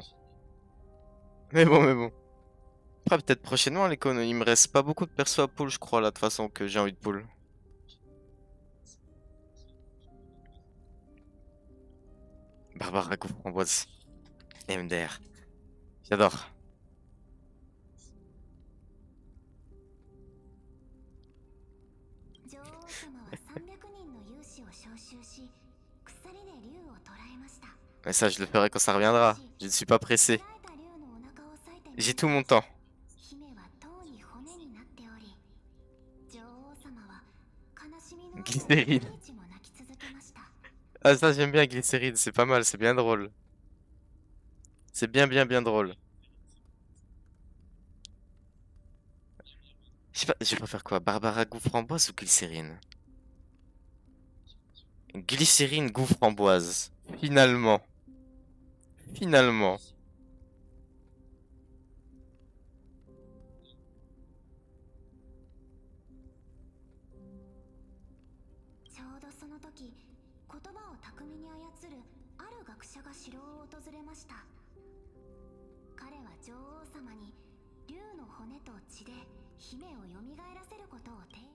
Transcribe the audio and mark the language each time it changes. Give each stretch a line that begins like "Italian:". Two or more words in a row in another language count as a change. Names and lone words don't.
French: Mais bon. Après, peut-être prochainement, les cons. Il me reste pas beaucoup de persos à pull, je crois, là, de toute façon, que j'ai envie de pull. Barbara Goût framboise. MDR. J'adore.
Japanese: 女王様は300人の勇士を招集し、鎖で竜を捕らえました。
French: Mais ça, je le ferai quand ça reviendra. Je ne suis pas pressé.
Japanese: 捕らえた竜のお腹を裂いて
French: J'ai tout mon temps.
Japanese: 姫は塔に骨になっており、女王様は悲しみの
French: Glycérine.
Japanese: 毎日も泣き続けました。
French: Ah, ça, j'aime bien Glycérine. C'est pas mal, c'est bien drôle. C'est bien bien drôle. Je sais pas, je vais pas faire quoi? Barbara goût framboise ou glycérine? Glycérine goût framboise. Finalement. Finalement.
Japanese: ちょうどその時、言葉を巧みに操るある学者が城を訪れました。彼は女王様に竜の骨と血で姫を蘇らせることを提案。